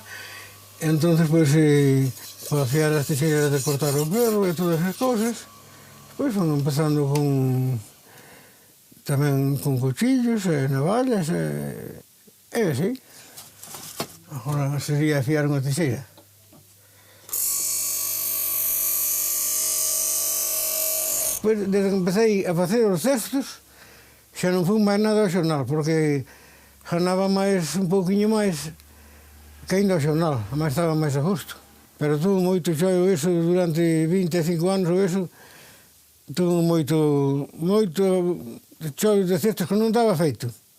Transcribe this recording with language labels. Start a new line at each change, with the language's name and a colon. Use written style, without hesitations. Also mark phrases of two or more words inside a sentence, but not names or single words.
Spanish: Entonces, pues, para hacer las tijeras de cortar el pelo y todas esas cosas, pues fueron empezando también con cuchillos, navallas, así. Ahora sería afiar una tijera. Pues, desde que empecé a hacer los cestos,
Galician: xa non fui máis nada ao xornal, porque ganaba un pouquiño máis que ainda ao xornal, máis estaba máis a gusto. Pero tuve moito choio eso durante 25 anos ou eso, tuve moito choio de cestos que non estaba feito.